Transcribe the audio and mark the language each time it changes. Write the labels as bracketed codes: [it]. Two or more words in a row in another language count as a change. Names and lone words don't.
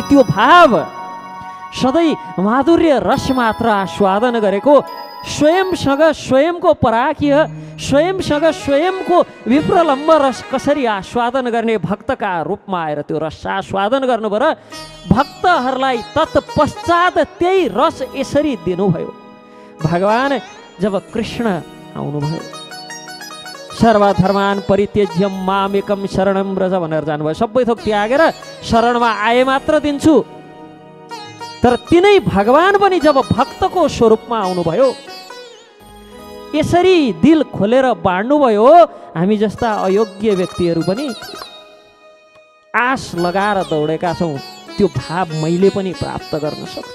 [ne] त्यो भाव सधैँ माधुर्य रस मात्र आस्वादन गरेको, स्वयंसँग स्वयंको पराकीय, स्वयंसँग स्वयंको विप्रलम्ब रस कसरी आस्वादन गर्ने भक्तका रूपमा आएर त्यो रस आस्वादन गर्नुभयो र भक्तहरूलाई तत्पश्चात त्यही रस यसरी दिनुभयो। भगवान जब कृष्ण आउनुभयो, [sa] सर्वधर्मान परित्यज्य मामेकम शरणं व्रज [ne] भनेर जानुभयो, सबै थोक त्यागेर शरणमा आए मात्र दिन्छु। तर तिनै भगवान पनि जब भक्तको स्वरूपमा आउनुभयो यसरी दिल खोलेर बाँड्नुभयो, हामी जस्ता अयोग्य व्यक्तिहरू पनि आश लगाएर दौडेका छौँ त्यो भाव मैले पनि प्राप्त गर्न सक्छु।